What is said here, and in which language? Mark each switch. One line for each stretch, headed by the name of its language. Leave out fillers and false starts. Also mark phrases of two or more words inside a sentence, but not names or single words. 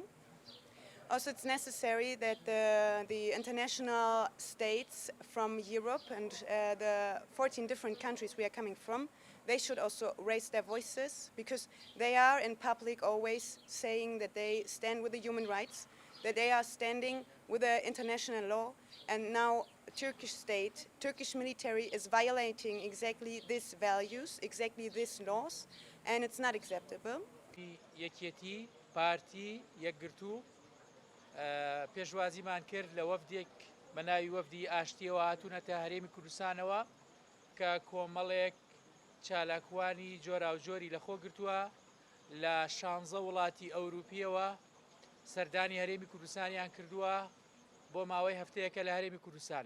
English: Also, it's necessary that the international states from Europe and the 14 different countries we are coming from, they should also raise their voices, because they are in public always saying that they stand with the human rights, that they are standing with the international law, and now Turkish state, Turkish military is violating exactly these values, exactly these laws, and it's not acceptable.
Central Kurdish: یەکێتی پارتی یەکگرتوو پێشوازیمان کرد لە وەفدێک بە ناوی وەفدی ئاشتیەوە هاتوونەتە هەرێمی کوردستانەوە کە کۆمەڵێک چالاکوانی جۆراوجۆری لەخۆ گرتووە لە 16 وڵاتی ئەوروپیەوە سەردانی هەرێمی کوردستانیان کردووە بۆ ماوەی هەفتەیەکە لە هەرێمی کوردستانن.